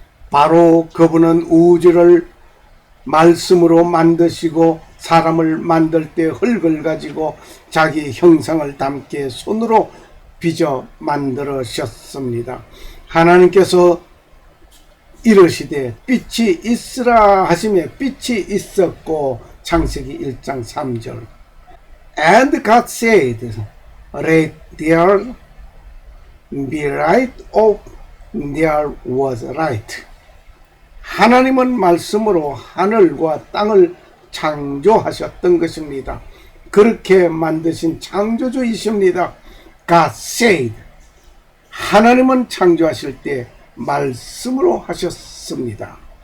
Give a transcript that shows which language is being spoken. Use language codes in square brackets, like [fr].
[ko] 바로 그분은 우주를 말씀으로 만드시고 사람을 만들 때 흙을 가지고 자기 형상을 담게 손으로 빚어 만들으셨습니다. 하나님께서 이르시되 빛이 있으라 하시며 빛이 있었고, 창세기 1장 3절. [en] And God said, Let there be light. Of there was light. [ko] 하나님은 말씀으로 하늘과 땅을 창조하셨던 것입니다. 그렇게 만드신 창조주이십니다. [en] God said. [ko] 하나님은 창조하실 때 말씀으로 하셨습니다.